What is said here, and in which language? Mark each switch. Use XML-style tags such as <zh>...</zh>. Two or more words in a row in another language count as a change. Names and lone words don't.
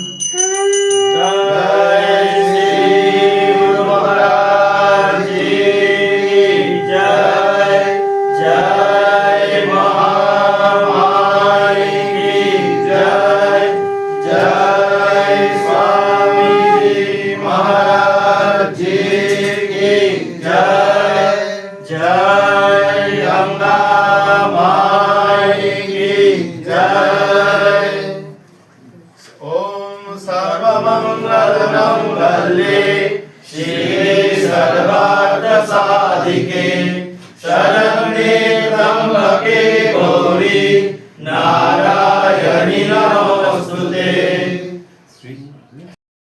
<hi>जय श्री गुरु महाराज जी की जय, जय महामाई की जय, जय स्वामी जी महाराज जी की जय, जय गंगा माई की जय।</hi> <sa>ओम सर्वमंगल मंगले शिवे सर्वार्थ साधिके शरण्ये त्र्यंबके गौरी नारायणी नमोस्तुते।</sa>